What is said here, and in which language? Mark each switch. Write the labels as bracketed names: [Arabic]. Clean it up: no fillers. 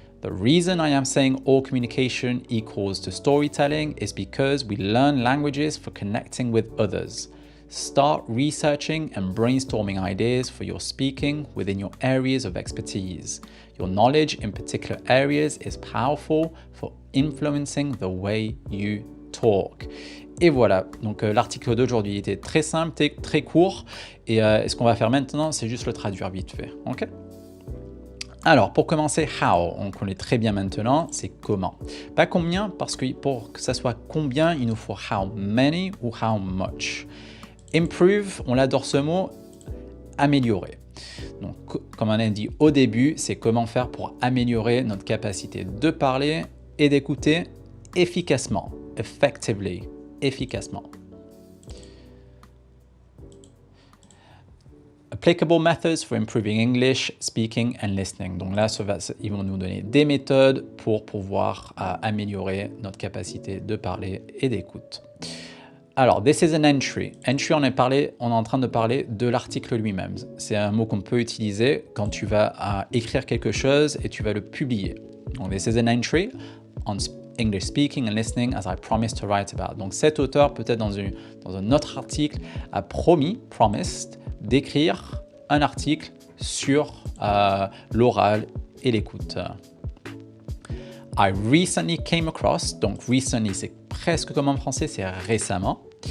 [English] The reason I am saying all communication equals to storytelling is because we learn languages for connecting with others. Start researching and brainstorming ideas for your speaking within your areas of expertise. Your knowledge in particular areas is powerful for influencing the way you talk. [French] Et voilà, donc l'article d'aujourd'hui était très simple, très court, et ce qu'on va faire maintenant, c'est juste le traduire vite fait, ok? Alors, pour commencer, how, on connaît très bien maintenant, c'est comment. Pas combien, parce que pour que ça soit combien, il nous faut how many ou how much. Improve, on adore ce mot, améliorer. Donc, comme on a dit au début, c'est comment faire pour améliorer notre capacité de parler et d'écouter efficacement, effectively. Efficacement. [English] Applicable methods for improving English, speaking and listening. [French] Donc là, ils vont nous donner des méthodes pour pouvoir améliorer notre capacité de parler et d'écoute. Alors, [English] this is an entry. [French] Entry, on est en train de parler de l'article lui-même. C'est un mot qu'on peut utiliser quand tu vas écrire quelque chose et tu vas le publier. [English] Donc, this is an entry on English speaking and listening as I promised to write about. [French] Donc cet auteur, peut-être dans un autre article, a promised, d'écrire un article sur l'oral et l'écoute. [English] I recently came across, [French] donc recently c'est presque comme en français, c'est récemment.